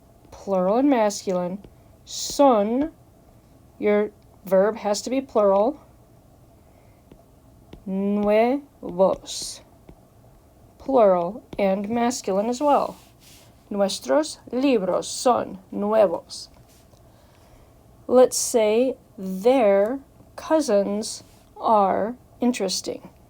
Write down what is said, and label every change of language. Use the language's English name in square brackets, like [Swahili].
[English] Plural and masculine. Son, your verb has to be plural. Nuevos, plural and masculine as well. [Spanish] Nuestros libros son nuevos. [English] Let's say their cousins are interesting.